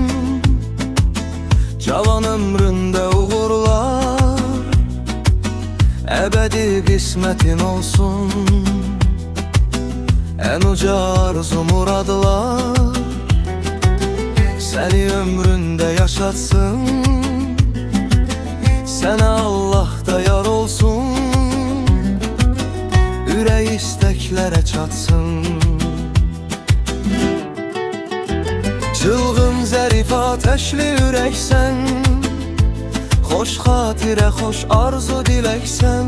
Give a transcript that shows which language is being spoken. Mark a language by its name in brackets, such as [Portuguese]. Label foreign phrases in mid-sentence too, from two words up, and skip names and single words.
[Azerbaijani] Cavan ömründe uğurlar, ebedi kısmetin olsun. En uca arzu muradlar, seni ömründe yaşatsın. [Turkish] Sana Allah da yar olsun, [Azerbaijani] ürək istəklərə çatsın. Çılğın zərif ateşli ürəksən, xoş xatirə, xoş arzu diləksən.